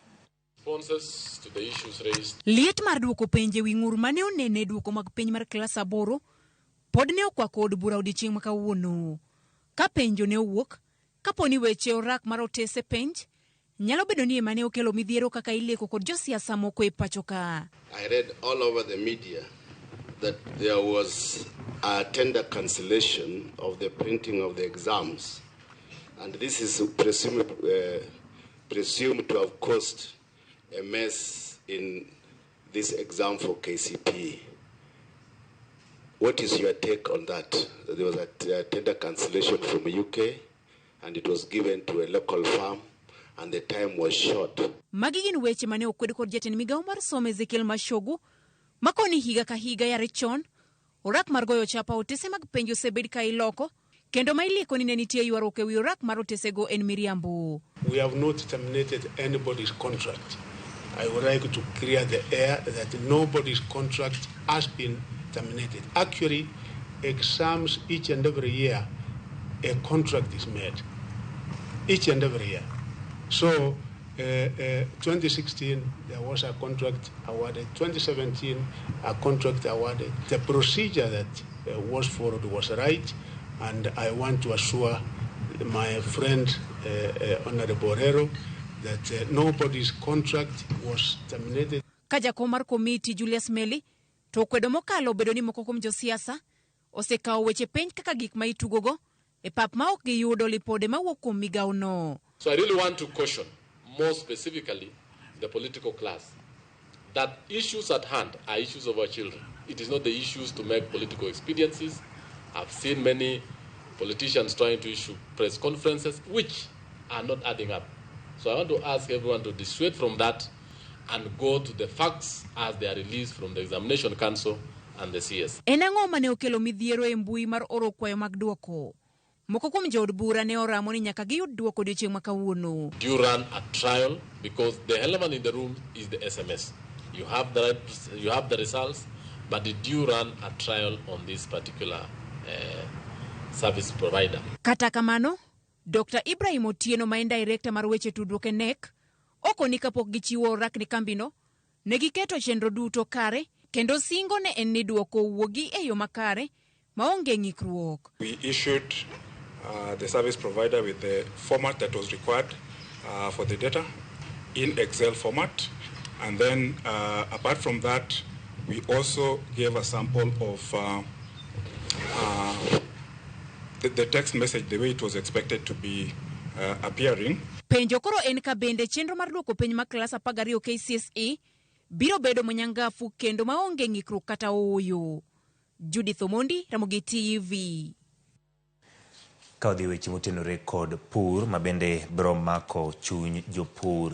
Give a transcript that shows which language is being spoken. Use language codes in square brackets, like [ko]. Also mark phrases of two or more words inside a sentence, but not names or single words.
[luo] Liet mar duoko penje wi ng'ur mane onene duoko mag penj mar klas 8 pod ne okwako od bura odiochieng' makawuono. Ka penjo ne owuok, kaponi weche orak mar otese penj nyalo bedo ni ema ne okelo midhiero kaka ileko kod josiasa moko e pacho ka. [en] I read all over the media that there was a tender cancellation of the printing of the exams, and this is presumed to have caused a mess in this exam for KCPE. What is your take on that? There was a tender cancellation from the UK and it was given to a local firm and the time was short. [luo] Magigin weche mane okwed kod jatend migawo mar somo Ezekiel Machogu makoni higa ka higa yare chon orak mar goyo chapa otese mag penjo osebed ka iloko kendo ma ilieko ni ne nitie ywaruok e wi orak mar otese go en miriambo. [en] We have not terminated anybody's contract. I would like to clear the air that nobody's contract has been terminated. Actually, exams each and every year, a contract is made. Each and every year. So, 2016, there was a contract awarded. 2017, a contract awarded. The procedure that was followed was right, and I want to assure my friend, Honorable Borrero, that nobody's contract was terminated. [luo] Kajako mar komiti Julius Meli to kwedo mokalo bedo ni moko kuom josiasa osekawo weche penj kaka gik ma itugogo e pap ma ok giyudo lipode mawuok kuom migawo no. [en] So I really want to caution more specifically the political class that issues at hand are issues of our children. It is not the issues to make political expediencies. I've seen many politicians trying to issue press conferences which are not adding up. So I want to ask everyone to dissuade from that and go to the facts as they are released from the Examination Council and the CS. [luo] Enang'o mane okelo midhiero e mbui mar oro kwayo mag duoko. Moko kuom jood bura ne oramo ni nyaka giyud duoko odiochieng' makawuono. [en] Do you run a trial? Because the elephant in the room is the SMS. You have the results, but did you run a trial on this particular service provider? [luo] Kata kamano, Dr. Ibrahim Otieno ma en director mar weche tudruok e NEC okoni kapok gichiwo orak ni kambino ne giketo chenro duto kare kendo singo ne en ni duoko wuogi e yo makare maonge ng'ikruok. [en] We issued the service provider with the format that was required for the data in Excel format, and then apart from that we also gave a sample of the text message the way it was expected to be appearing. [luo] Penjo koro en ka bende chenro mar duoko penj ma klas 12 KCSE biro bedo manyangafu kendo maonge ng'ikruok kata oyo. Judith Omondi, Ramogi TV. Kaodhi weche motenore kod pur mabende biro mako chuny jopur.